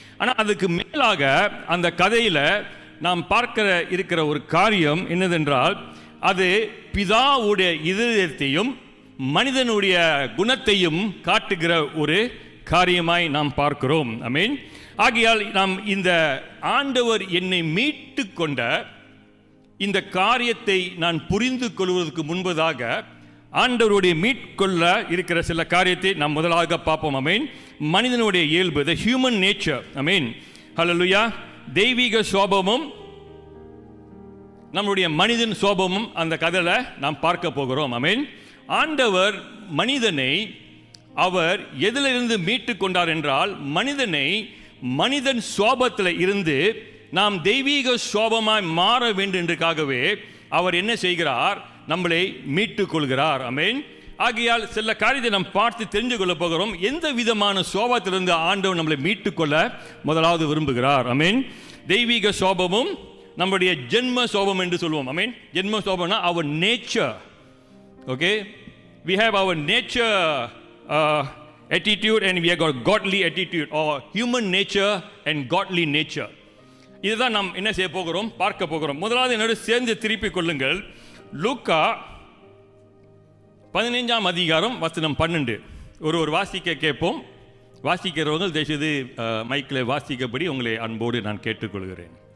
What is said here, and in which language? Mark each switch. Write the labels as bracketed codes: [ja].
[ta] ஆனால் அதுக்கு மேலாக அந்த கதையில் நாம் இருக்கிற ஒரு காரியம் என்னதென்றால், அது பிதாவுடைய இதயத்தையும் மனிதனுடைய குணத்தையும் காட்டுகிற ஒரு காரியமாய் நாம் பார்க்கிறோம். ஆமென். ஆகையால் நாம் இந்த ஆண்டவர் என்னை மீட்டு கொண்ட இந்த காரியத்தை நான் புரிந்து கொள்வதற்கு முன்பதாக ஆண்டவருடைய மீட்கொள்ள இருக்கிற சில காரியத்தை நாம் முதலாக பார்ப்போம். ஆமென். மனிதனுடைய இயல்பு, [en] the human nature. [ta] ஆமென். ஹல்லேலூயா. தெய்வீக சுபாவமும் நம்முடைய மனிதன் சுபாவமும் அந்த கதையில் நாம் பார்க்க போகிறோம். ஆமென். ஆண்டவர் மனிதனை அவர் எதிலிருந்து மீட்டு கொண்டார் என்றால், மனிதனை மனிதன் சுவாபத்தில் இருந்து நாம் தெய்வீக சுவாபமாய் மாற வேண்டும் என்றுக்காகவே அவர் என்ன செய்கிறார்? நம்மளை மீட்டுக் கொள்கிறார். ஆமென். ஆகையால் சில காரியத்தை நாம் பார்த்து தெரிஞ்சு கொள்ள போகிறோம். எந்த விதமான சுவாபத்திலிருந்து ஆண்டவர் நம்மளை மீட்டுக்கொள்ள முதலாவது விரும்புகிறார். ஆமென். தெய்வீக சுவாபமும் நம்முடைய ஜென்ம சுவாபம் என்று சொல்லுவோம். ஆமென். ஜென்ம சுவாபம்னா [en] our nature. Okay, we have our nature attitude and we have got godly attitude, or human nature and godly nature. [ta] இதுதான் நாம் என்ன செய்ய போகிறோம், பார்க்க போகிறோம். முதலாவது என்னோட சேர்ந்து திருப்பிக் கொள்ளுங்கள். லூக்கா 15ஆம் அதிகாரம் வசனம் 12. ஒரு வாசிக்க கேட்போம். வாசிக்கிறவங்க தயவுசெய்து மைக்கில் வாசிக்கப்படி உங்களை அன்போடு நான் கேட்டுக்கொள்கிறேன்.